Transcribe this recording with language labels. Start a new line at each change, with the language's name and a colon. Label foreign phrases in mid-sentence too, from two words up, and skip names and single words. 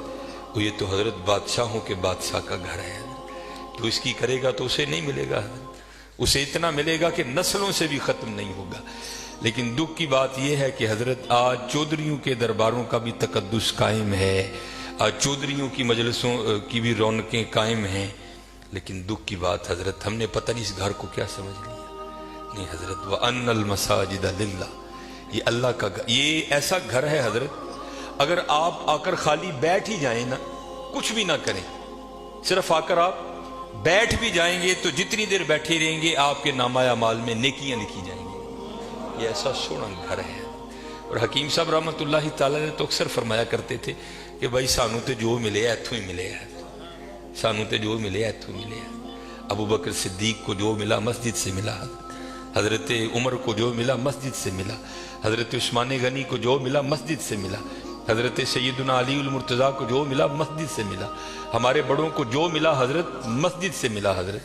Urdu: یہ تو حضرت بادشاہوں کے بادشاہ کا گھر ہے حضرت، تو اس کی کرے گا تو اسے نہیں ملے گا حضرت، اسے اتنا ملے گا کہ نسلوں سے بھی ختم نہیں ہوگا. لیکن دکھ کی بات یہ ہے کہ حضرت آج چودھریوں کے درباروں کا بھی تقدس قائم ہے، آج چودھریوں کی مجلسوں کی بھی رونقیں قائم ہیں. لیکن دکھ کی بات حضرت ہم نے پتہ نہیں اس گھر کو کیا سمجھ لیا. نہیں حضرت
Arabic: وَأَنَّ الْمَسَاجِدَ لِلَّهِ،
Urdu: یہ اللہ کا گھر، یہ ایسا گھر ہے حضرت اگر آپ آ کر خالی بیٹھ ہی جائیں نا، کچھ بھی نہ کریں، صرف آ کر آپ بیٹھ بھی جائیں گے تو جتنی دیر بیٹھے رہیں گے آپ کے نامہ اعمال میں نیکیاں لکھی جائیں گی. یہ ایسا سونا گھر ہے. اور حکیم صاحب رحمۃ اللہ تعالی نے تو اکثر فرمایا کرتے تھے کہ بھائی
Punjabi: سانو تے جو ملے ایتھوں ہی ملے ہے، سانو تے جو ملے ایتھوں ملے ہے.
Urdu: ابو بکر صدیق کو جو ملا مسجد سے ملا، حضرت عمر کو جو ملا مسجد سے ملا، حضرت عثمان غنی کو جو ملا مسجد سے ملا، حضرت سیدنا علی المرتضیٰ کو جو ملا مسجد سے ملا، ہمارے بڑوں کو جو ملا حضرت مسجد سے ملا حضرت.